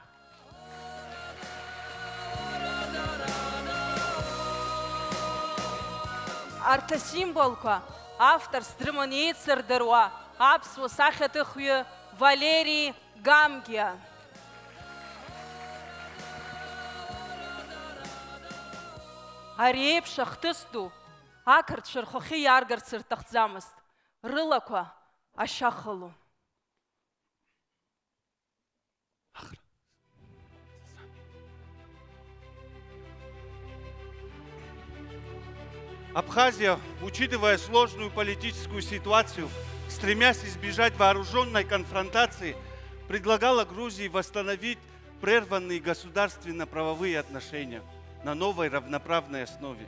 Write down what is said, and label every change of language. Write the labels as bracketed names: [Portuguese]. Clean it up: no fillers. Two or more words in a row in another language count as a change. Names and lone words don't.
[Abkhazian] Арҭ асимволқәа авторс дрыманы еицырдыруа аԥсуа сахьаҭыхҩы Валери Гамгиа. Ари еиԥш ахҭыс ду ақырҭцәа рхахьы иааргарц рҭахӡамызт, рылақәа ашьа хылон. [Russian] Абхазия, учитывая сложную политическую ситуацию, стремясь избежать вооруженной конфронтации, предлагала Грузии восстановить прерванные государственно-правовые отношения на новой равноправной основе.